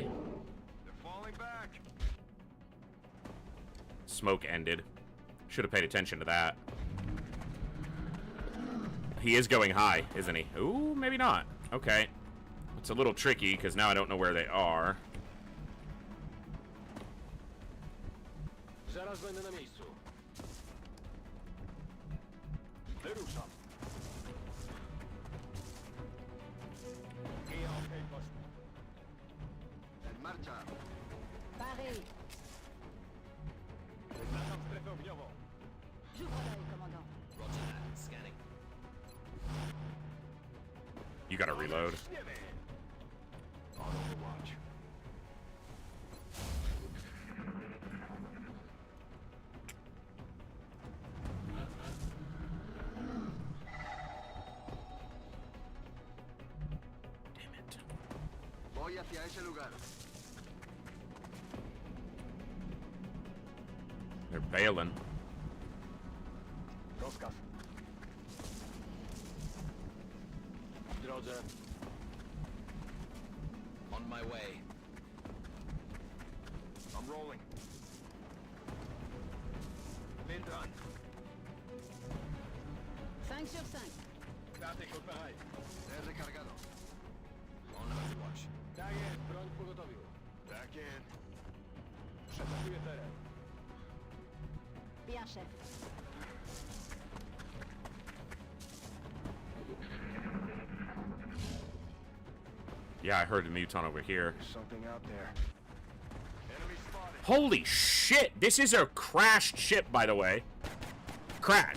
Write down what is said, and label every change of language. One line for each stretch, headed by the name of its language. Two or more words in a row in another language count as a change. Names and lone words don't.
English: They're falling back. Smoke ended. Should have paid attention to that. He is going high, isn't he? Ooh, maybe not. Okay. It's a little tricky, because now I don't know where they are.
Polish: Zaraz będę na miejscu. Wyruszam. I okej, poszło.
Spanish: En marcha.
French: Pareil.
Polish: Wyznaczam strefę ogniową.
French: J'ouvre l'œil, commandant.
English: Roger that. Scanning. You gotta reload. On Overwatch. Damn it.
Spanish: Voy hacia ese lugar.
English: They're bailing.
Polish: Rozkaz. W drodze.
English: On my way. I'm rolling. Lindran.
French: 5 sur 5. Statek pareil. Recargado.
English: On Overwatch.
Polish: Tak jest, broń w pogotowiu. Tak jest. Przetakuję teren.
French: Bien, chef.
English: Yeah, I heard a Muton over here. There's something out there. Enemy spotted. Holy shit! This is a crashed ship, by the way. Crashed.